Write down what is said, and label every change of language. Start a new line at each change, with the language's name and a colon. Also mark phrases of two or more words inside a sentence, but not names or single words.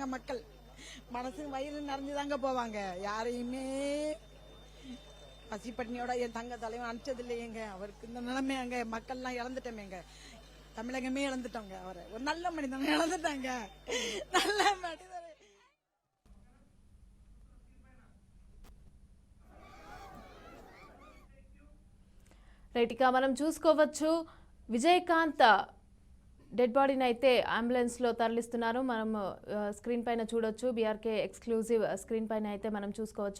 Tamil: மக்கள் மனசு வயிறு நிறைஞ்சுதாங்க போவாங்க. யாரையுமே பசிப்பட்டினியோட என் தங்க தலைவன் அனுப்பிச்சது இல்லையேங்க. அவருக்கு இந்த நிலைமையாங்க. மக்கள்லாம் இழந்துட்டோமேங்க. தமிழகமே இழந்துட்டோங்க. அவரை ஒரு நல்ல மனிதன் இழந்துட்டாங்க. நல்ல மனிதர்.
Telugu: రైట్, ఇక మనం చూసుకోవచ్చు విజయకాంత్
English: dead body
Telugu: అయితే అంబులెన్స్లో తరలిస్తున్నారు. మనం స్క్రీన్ పైన చూడొచ్చు, బీఆర్కే
English: exclusive screen
Telugu: పైన అయితే మనం చూసుకోవచ్చు.